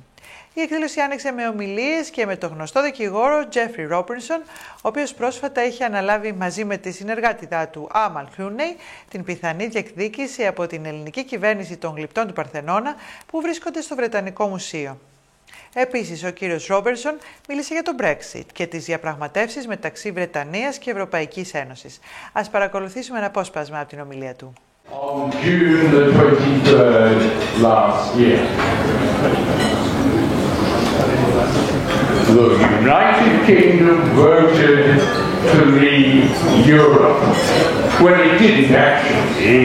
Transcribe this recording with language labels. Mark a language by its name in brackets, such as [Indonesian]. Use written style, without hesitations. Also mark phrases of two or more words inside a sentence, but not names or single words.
[Greek] Η εκδήλωση άνοιξε με ομιλίες και με τον γνωστό δικηγόρο Τζέφρι Ρόμπινσον, ο οποίος πρόσφατα είχε αναλάβει μαζί με τη συνεργάτηδά του Άμαλ Κλούνεϊ την πιθανή διεκδίκηση από την ελληνική κυβέρνηση των γλυπτών του Παρθενώνα που βρίσκονται στο Βρετανικό Μουσείο. Επίσης, ο κύριος Ρόμπερσον μίλησε για το Brexit και τις διαπραγματεύσεις μεταξύ Βρετανίας και Ευρωπαϊκής Ένωσης. Ας παρακολουθήσουμε ένα απόσπασμα από την ομιλία του. [English] On June the 23rd last year, the United Kingdom voted to leave Europe. Well, it didn't actually.